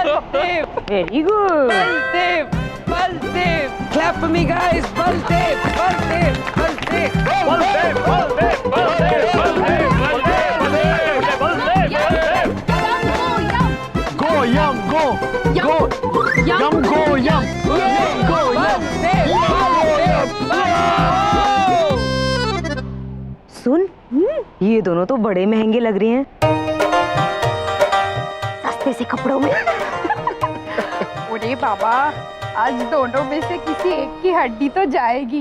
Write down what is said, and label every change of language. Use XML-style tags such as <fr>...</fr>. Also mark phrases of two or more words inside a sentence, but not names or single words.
<hi>बलदेव</hi> <en>very good. बलदेव बलदेव clap for me guys बलदेव बलदेव बलदेव go Yam go go Yam go Yam go Yam.</en> <hi>सुन ये दोनों तो बड़े महंगे लग रहे हैं सस्ते से कपड़ों में। अरे बाबा, आज दोनों में से किसी एक की हड्डी तो जाएगी।</hi>